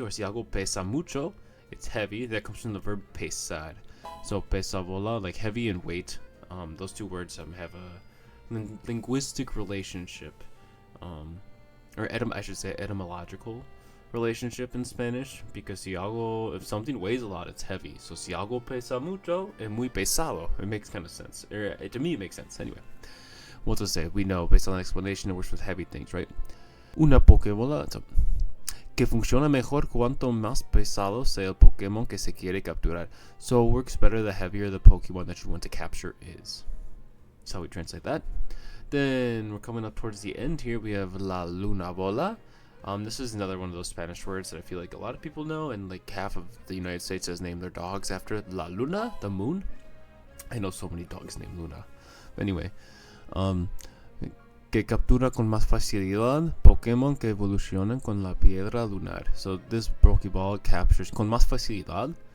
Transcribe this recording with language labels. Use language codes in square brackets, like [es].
[en] Or [es] si algo pesa mucho, [en] it's heavy. That comes from the verb pesar. So pesa bola, like heavy and weight. Those two words have a linguistic relationship, or I should say etymological relationship in Spanish, because [es] si algo, [en] if something weighs a lot, it's heavy. [es] So si algo pesa mucho es muy pesado. [en] It makes kind of sense. To me, it makes sense. Anyway, what to say? We know based on the explanation, it works with heavy things, right? [es] Una Pokébola que funciona mejor cuanto más pesado sea el Pokémon que se quiere capturar. [en] So it works better the heavier the Pokemon that you want to capture is. That's how we translate that. Then we're coming up towards the end here. We have La Luna Bola. This is another one of those Spanish words that I feel like a lot of people know, and like half of the United States has named their dogs after La Luna, the moon. I know so many dogs named Luna. But anyway, [es] que captura con más facilidad Pokémon que evolucionan con la piedra lunar. [en] So this Pokeball captures [es] con más facilidad.